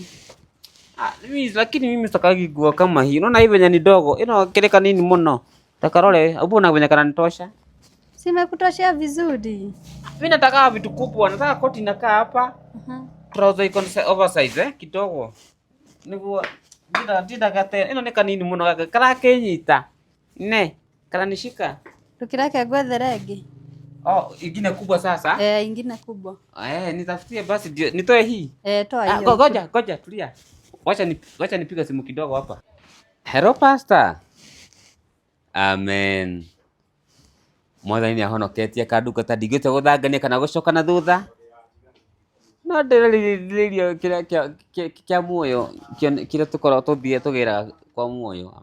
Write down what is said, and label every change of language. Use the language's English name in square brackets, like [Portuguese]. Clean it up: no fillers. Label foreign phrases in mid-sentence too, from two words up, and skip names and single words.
[Swahili] Lakini mimi sitakagi nguo kama hii. Unaona hii venye ni dogo. [Kikuyu] Ino keleka nini muno? [Swahili] Takarole, ubona venye kananitosha. Simekutoshea vizuri. Mimi nataka vitu kubwa. Nataka koti inakaa hapa. Trouser iko oversize kidogo. [Kikuyu] Niguo ndida gate. Ino ni kanini muno kara kenyita. Ne, kana nishika. Tukirake gwetherege. [Swahili] Ingine kubwa sasa? Ingine kubwa. Nitafutie basi nitoe hii. Toa hiyo. Ngoja tulia. Wacha nipiga simu kidogo hapa. [English] Hello pastor. Amen. [Kikuyu] Mwathani ahonoketie kanduka ta ndigite guthangania kana gucoka na thutha. No ndĩrĩrĩrio kĩa muoyo kĩrĩa tũkorwo tũthiĩ tũgĩra kwa muoyo.